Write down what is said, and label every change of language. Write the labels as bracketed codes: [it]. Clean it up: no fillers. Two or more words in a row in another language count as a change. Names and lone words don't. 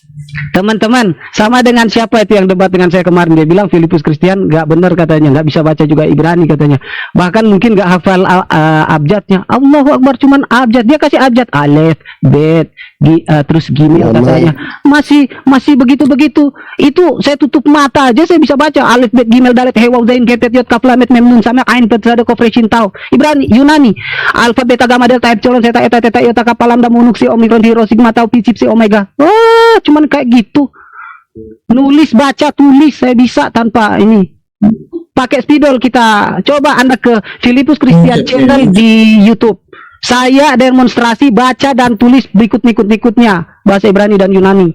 [id] Teman-teman, sama dengan siapa itu yang debat dengan saya kemarin, dia bilang Filipus Kristian nggak benar katanya, nggak bisa baca juga Ibrani katanya, bahkan mungkin nggak hafal abjadnya. [ar] Allahu Akbar, [id] cuman abjad, dia kasih abjad alef, bet, terus gini katanya, masih begitu. Itu saya tutup mata aja saya bisa baca alif, bet, gimel, dalet, he, waw, zain, ketet, yod, kaf, lam, mem, nun, samia, ain, bet, sada, kof, re, shin, tau. Ibrani, Yunani, alfa, beta, gamma, delta, epsilon, zeta, eta, teta, iota, kappa, lambda, mu, nuksi, omikron, hiro, sigma, tau, pi, psi, omega. Cuman kayak gitu, nulis baca tulis saya bisa tanpa ini pakai spidol. Kita coba Anda ke Filipus Christian channel di YouTube, saya demonstrasi baca dan tulis berikutnya bahasa Ibrani dan Yunani.